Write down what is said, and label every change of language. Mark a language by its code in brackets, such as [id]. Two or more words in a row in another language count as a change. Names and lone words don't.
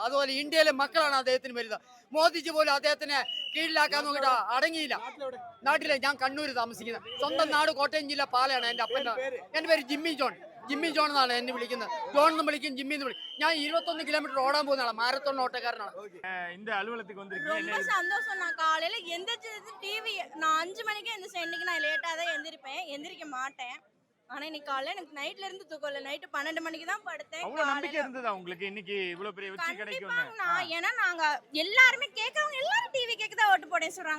[ml] അതുപോലെ ഇന്ത്യയിലെ മക്കളാണ് അദ്ദേഹത്തിന് വലുത്. മോദിജി പോലും അദ്ദേഹത്തിനെ കീഴിലാക്കാൻ നോക്കിയിട്ട് അടങ്ങിയില്ല. നാട്ടിലെ ഞാൻ കണ്ണൂർ താമസിക്കുന്നത്. സ്വന്തം നാട് കോട്ടയം ജില്ല പാലയാണ്. എൻ്റെ പേര് ജിമ്മി ജോൺ എന്നാണ് എന്നെ വിളിക്കുന്നത്. ജോൺ എന്ന് വിളിക്കും, ജിമ്മി എന്ന് വിളിക്കും. ഞാൻ 21 കിലോമീറ്റർ ഓടാൻ പോകുന്നതാണ്. മാരത്തോൺ ഓട്ടക്കാരനാണ്. [ta] இந்த அலுவலகத்துக்கு ரொம்ப சந்தோஷம். நான் காலையில எந்திரிச்சது டிவி நான் 5 மணிக்கு எந்திரிச்சேன். இன்னைக்கு நான் லேட்டா தான் எந்திரிக்க மாட்டேன். ஆனா இன்னைக்கு காலையில எனக்கு நைட்ல இருந்து தூக்கம் இல்ல. நைட்டு 12 மணிக்கு தான் படுத்தேன். அவ்வளவு நம்பிக்கை இருந்ததா உங்களுக்கு இன்னைக்கு இவ்வளவு பெரிய வெற்றி கிடைக்கும்னு? ஏன்னா நாங்க எல்லாருமே கேக்குறவங்க எல்லாரும் டிவி கேக்கு தான் ஓட்டு போடேன்னு சொல்றாங்க.